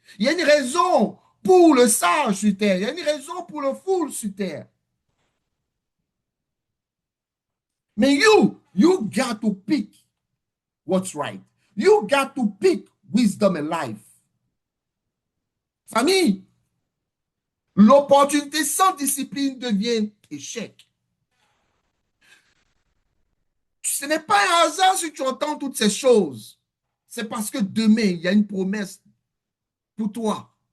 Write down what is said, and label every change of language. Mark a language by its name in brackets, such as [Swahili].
[French] Il y a une raison pour le sage sur terre. Il y a une raison pour le fool sur terre. [English] Mais you got to pick what's right. You got to pick wisdom and life. [French] Famille, l'opportunité sans discipline devient échec. Ce n'est pas un hasard si tu entends toutes ces choses. C'est parce que demain, il y a une promesse pour toi.